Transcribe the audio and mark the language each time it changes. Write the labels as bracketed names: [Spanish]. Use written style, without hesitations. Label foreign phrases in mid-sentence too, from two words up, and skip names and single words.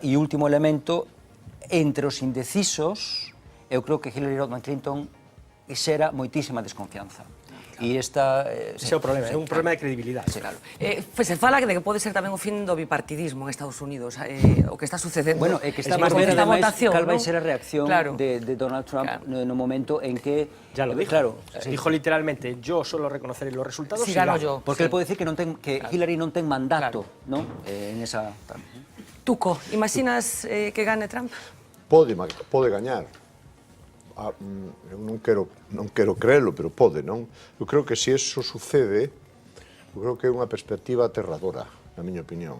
[Galician] E último elemento, entre os indecisos, eu creo que Hillary Rodham Clinton xera moitísima desconfianza. E esta... Ese é o problema, é un problema de credibilidade. Claro. Se fala de que pode ser tamén o fin do bipartidismo en Estados Unidos, o que está sucedendo. Bueno, é que está máis ver, ademais, cal vai ser a reacción de Donald Trump no momento en que... [Spanish] Ya lo dijo. Claro, dijo literalmente, yo solo reconoceré los resultados si gano yo. [Galician] Porque él pode decir que Hillary non ten mandato, non? [Spanish] En esa... [Galician] Tuco, imaginas que gane Trump? Pode gañar. Eu non quero [Spanish] creerlo, [Galician] pero pode, non? Eu creo que se iso sucede, eu creo que é unha perspectiva aterradora, na miña opinión.